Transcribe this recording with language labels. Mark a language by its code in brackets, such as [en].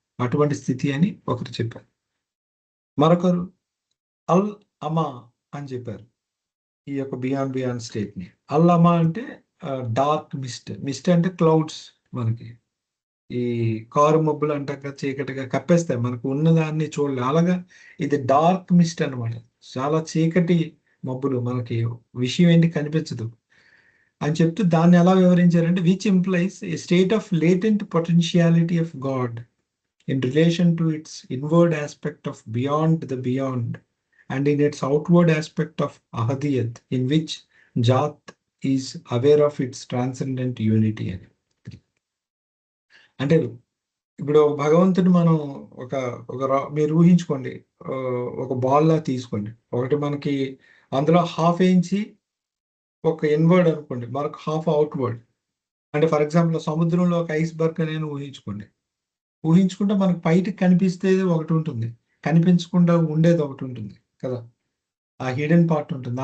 [te] అటువంటి స్థితి అని ఒకరు చెప్పారు. మరొకరు అల్ అమా అని చెప్పారు. ఈ యొక్క బియాండ్ స్టేట్ ని. అల్లమా అంటే డార్క్ మిస్ట్ అంటే క్లౌడ్స్, మనకి ఈ కారు మబ్బులు అంటాక చీకటిగా కప్పేస్తాయి, మనకు ఉన్నదాన్ని చూడలే, అలాగా ఇది డార్క్ మిస్ట్ అన్నమాట. చాలా చీకటి మబ్బులు, మనకి విషయం ఏంటి కనిపించదు అని చెప్తూ దాన్ని ఎలా వివరించారంటే, [en] Which implies a state of latent potentiality of God in relation to its inward aspect of beyond the beyond and in its outward aspect of ahadiyat, in which Jat is aware of its transcendent unity. [te] అంటే ఇప్పుడు భగవంతుడు మనం ఒక మీరు ఊహించుకోండి, ఒక ball లా తీసుకోండి, ఒకటి మనకి అందులో హాఫ్ ఇంచి ఒక ఇన్వర్డ్ అనుకోండి, మరొక హాఫ్ అవుట్వర్డ్. అంటే ఫర్ ఎగ్జాంపుల్ సముద్రంలో ఒక ఐస్బర్గ్ అనేది ఊహించుకుంటే మనకు బయటకు కనిపిస్తేది ఒకటి ఉంటుంది, కనిపించకుండా ఉండేది ఒకటి ఉంటుంది కదా, ఆ హిడెన్ పార్ట్ ఉంటుంది.